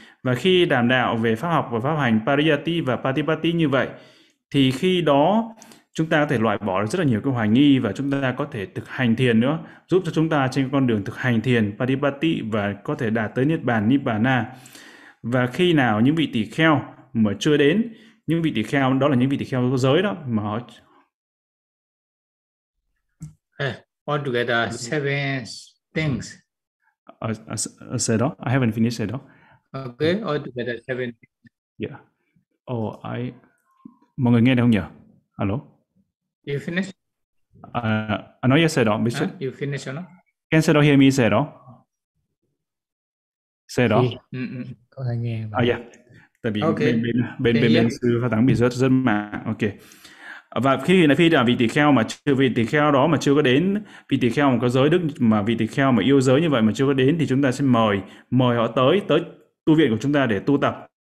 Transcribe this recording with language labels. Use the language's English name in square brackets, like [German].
[Vietnamese] Và khi đàm đạo về pháp học và pháp hành Pariyatti và Patipatti như vậy, thì khi đó chúng ta có thể loại bỏ được rất là nhiều cái hoài nghi và chúng ta có thể thực hành thiền nữa, giúp cho chúng ta trên con đường thực hành thiền Patipatti và có thể đạt tới Niết Bàn, Nibbana. Và khi nào những vị tỳ kheo mà chưa đến, những vị tỳ kheo đó là những vị tỳ kheo có giới đó mà họ... [English] Altogether, seven things. I said, I haven't finished it. Okay, altogether, seven things. Yeah. [Vietnamese] Mọi người nghe được không nhỉ? [English] Hello? You finish? I know you said, Mr. You finish or not? Can you hear me, sir? Say it. Say it. [Vietnamese] Có thể nghe. Yeah. Tại vì okay. bên sư Pháp Thắng bị rất mạng. Okay. Và khi là phi là vị tỳ kheo mà chưa, vị tỳ kheo đó mà chưa có đến, vị tỳ kheo mà có giới đức mà vị tỳ kheo mà yêu giới như vậy mà chưa có đến, thì chúng ta sẽ mời họ tới tu viện của chúng ta để tu tập.